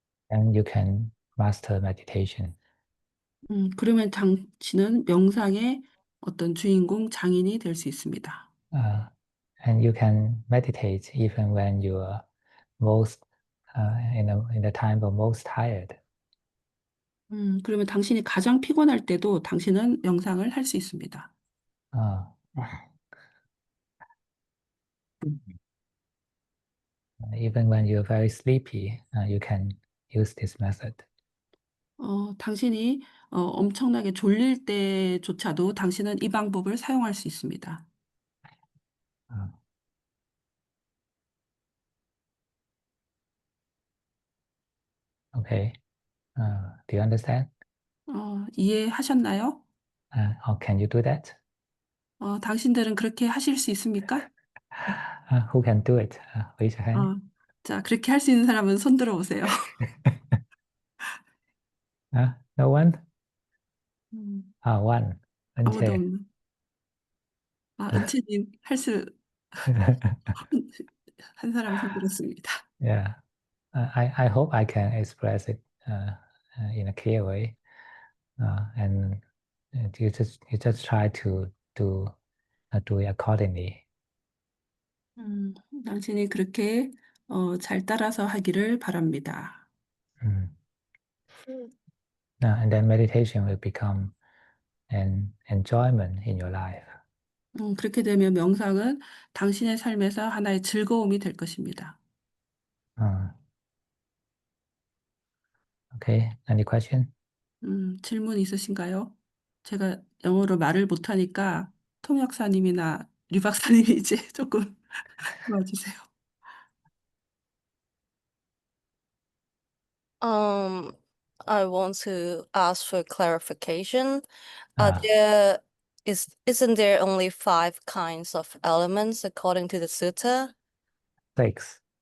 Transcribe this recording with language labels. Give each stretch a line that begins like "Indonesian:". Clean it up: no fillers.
English: And you can master meditation.
Korean: 그러면 당신은 명상의 어떤 주인공 장인이 될 수 있습니다.
English: And you can meditate even when you are most in the time of most tired.
Korean: 그러면 당신이 가장 피곤할 때도 당신은 명상을 할 수 있습니다.
English: Even when you're very sleepy, you can use this method.
Korean: 당신이 엄청나게 졸릴 때조차도 당신은 이 방법을 사용할 수 있습니다.
English: Okay. Do you understand?
Korean: 이해하셨나요?
English: Or can you do that?
Korean: 당신들은 그렇게 하실 수 있습니까?
English: Who can do it? Raise your hand.
Korean: 자, 그렇게 할 수 있는 사람은 손 들어 보세요.
English: No one? One.
Korean: 아무도 은채. 없는. 은채님 한 사람 손 들었습니다.
English: Yeah. I hope I can express it in a clear way. And you just try to do it accordingly.
Korean: 당신이 그렇게 잘 따라서 하기를 바랍니다.
English: And then meditation will become an enjoyment in your life.
Korean: 그렇게 되면 명상은 당신의 삶에서 하나의 즐거움이 될 것입니다.
English: Okay. Any question?
Korean: 질문 있으신가요? 제가 영어로 말을 못하니까 통역사님이나 류 박사님이 이제 조금 도와주세요.
English: I want to ask for clarification. Ah. Isn't there only 5 kinds of elements according to the sutta? 6.